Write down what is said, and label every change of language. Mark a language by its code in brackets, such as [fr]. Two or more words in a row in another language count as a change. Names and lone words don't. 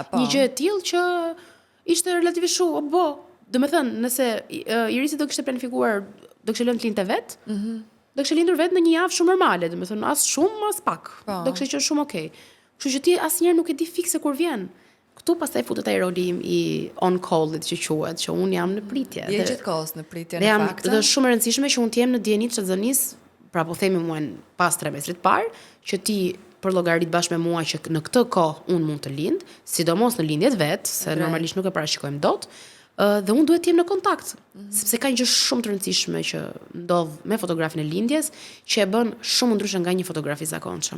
[sq] Një gjë e tillë që ishte relativisht shumë, domethënë nëse Irisi do kishte planifikuar, do kishte lënë të lindte vet, do kishte lindur vet në një javë shumë normale, domethënë as shumë as pak. Do kishte qenë shumë okay. Kështu që ti asnjëherë nuk e di fikse kur vjen. Këtu pastaj futet ai roli im i [en] on call- [sq] it që quhet, që un jam në pritje. Je gjithkohës në pritje në fakt. Dhe është shumë e rëndësishme që un të jem në dieni të shënzonisë, pra po themi muajin pas trimestrit parë, që ti për llogarit bashkë me mua që në këtë kohë un mund të lind, sidomos në lindjet vet, se normalisht nuk e parashikojmë dot. Dhe unë duhet të jem në kontakt, sepse ka një gjë shumë të rëndësishme që ndodh me fotografin e lindjes, që e bën shumë ndryshe nga një fotograf i zakonshëm.